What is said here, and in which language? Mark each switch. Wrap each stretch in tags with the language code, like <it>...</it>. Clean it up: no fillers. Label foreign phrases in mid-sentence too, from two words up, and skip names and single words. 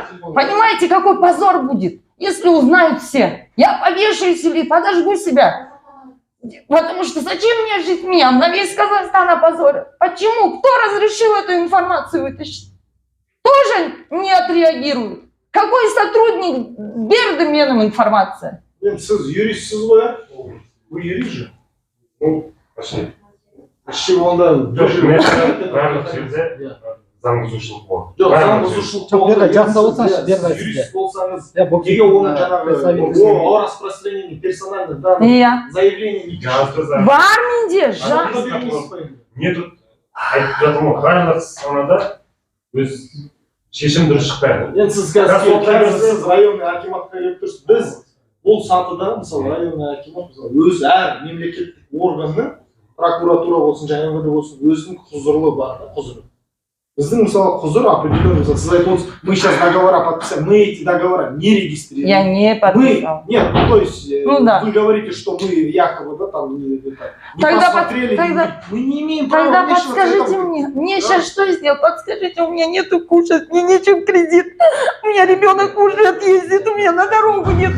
<ru>Понимаете, какой позор будет, если узнают все? Я повешаюсь или подожгу себя. Потому что зачем мне жить мне? На весь Казахстан опозорил. Почему? Кто разрешил эту информацию вытащить? Тоже не отреагирует. Какой сотрудник</ru> <kk>берді менің</kk> <ru>информация?</ru> <kk>Сіз юристсіз ғой,</kk> <ru>а? Вы юрист же? Ну, пошли.</ru> <kk>Онда Барлық жерде заң бұзушылық болады. жоқ, заң бұзушылық Берді, жақсы болсаңшы, берді юрист болсаңыз, Я бұл неге оны жаңағы</kk> <ru>о распространении персональных данных,</ru> <kk>Иә.</kk> <ru>заявление не пишет?</ru> <kk>Бар менде жа. Нету айтып жатырмын ғой, барлық санада өз шешім дұрыс шықпайды. Енді сіз қазір сіз</kk> <ru>районный акиматқа</ru> <kk>келіп тұрсыз. Біз бұл сатыда, мысалы,</kk> <ru>районный акимат,</ru> <kk>өз әр мемлекеттік органның, прокуратура болсын, және МВД болсын, өзінің құзырлы бар, құзыры. Біздің, мысалы, құзыр определенный, сіз айтып отырсыз,</kk> <ru>мы сейчас договора подписали, мы эти договора не регистрируем. Я не подписал. Нет, ну, то есть, Ну да. вы говорите, что мы якобы, да, там, не Тогда посмотрели, мы не имеем права Тогда вмешиваться в подскажите это. мне. Мне сейчас что сделать? Подскажите, у меня нету кушать, мне нечем кредит. У меня ребенок кушает, ездит, у меня на дорогу нету.</ru>